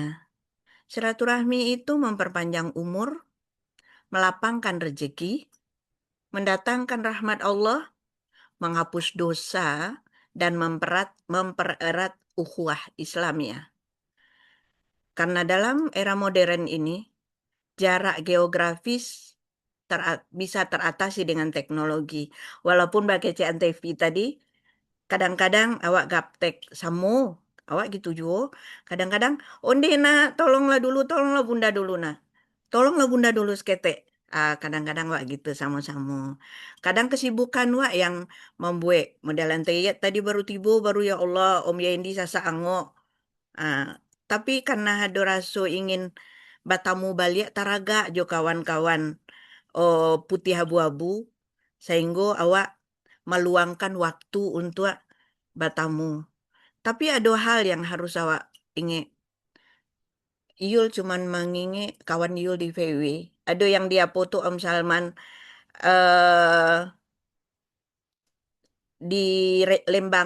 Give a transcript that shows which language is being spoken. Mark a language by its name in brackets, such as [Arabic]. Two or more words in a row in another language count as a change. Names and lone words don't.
[Indonesian] Silaturahmi itu memperpanjang umur, melapangkan rezeki, mendatangkan rahmat Allah, menghapus dosa, dan mempererat ukhuwah Islamiyah. Karena dalam era modern ini, jarak geografis bisa teratasi dengan teknologi. Walaupun pakai CNTV tadi, kadang-kadang awak gaptek samu, awak gitu juga. [Minangkabau] Kadang-kadang, onde nak, tolonglah bunda dulu nah. Tolonglah bunda dulu seketek. [Indonesian] Kadang-kadang wak gitu sama-sama. Kadang kesibukan wak yang membuat modelan teyet tadi baru tiba, baru ya Allah, Om Yendi sasa angok. Tapi karena ada rasa ingin [Minangkabau] batamu balik taraga jo kawan-kawan [Indonesian] putih abu-abu, sehingga awak meluangkan waktu untuk batamu. Tapi ada hal yang harus awak ingat. Yul cuman mengingat kawan Yul di VW. Ada yang dia foto Om Salman di Lembang.